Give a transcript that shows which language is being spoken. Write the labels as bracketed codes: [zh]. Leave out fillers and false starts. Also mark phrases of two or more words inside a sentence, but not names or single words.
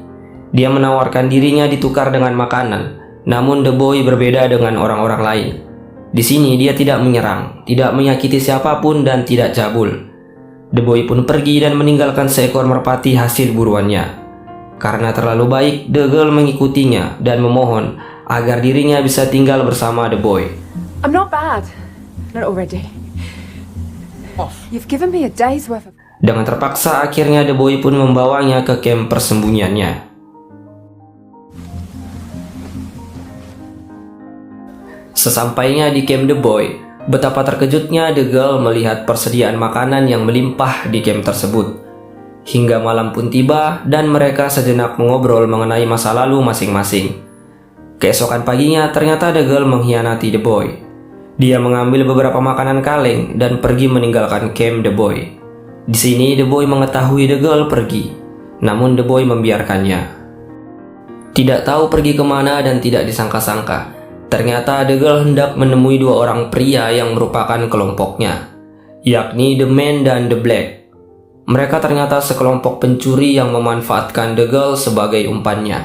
[id] Dia menawarkan dirinya ditukar dengan makanan, namun The Boy berbeda dengan orang-orang lain. Di sini dia tidak menyerang, tidak menyakiti siapapun dan tidak cabul. The Boy pun pergi dan meninggalkan seekor merpati hasil buruannya. Karena terlalu baik, The Girl mengikutinya dan memohon agar dirinya bisa tinggal bersama The Boy. [en] I'm not bad. Not already. You've given me a day's worth of... [id] Dengan terpaksa, akhirnya The Boy pun membawanya ke camp persembunyiannya. Sesampainya di camp The Boy, betapa terkejutnya The Girl melihat persediaan makanan yang melimpah di camp tersebut. Hingga malam pun tiba dan mereka sejenak mengobrol mengenai masa lalu masing-masing. Keesokan paginya ternyata The Girl mengkhianati The Boy. Dia mengambil beberapa makanan kaleng dan pergi meninggalkan camp The Boy. Di sini The Boy mengetahui The Girl pergi, namun The Boy membiarkannya. Tidak tahu pergi kemana dan tidak disangka-sangka, Ternyata The Girl hendak menemui dua orang pria yang merupakan kelompoknya, yakni The Man dan The Black. Mereka ternyata sekelompok pencuri yang memanfaatkan The Girl sebagai umpannya.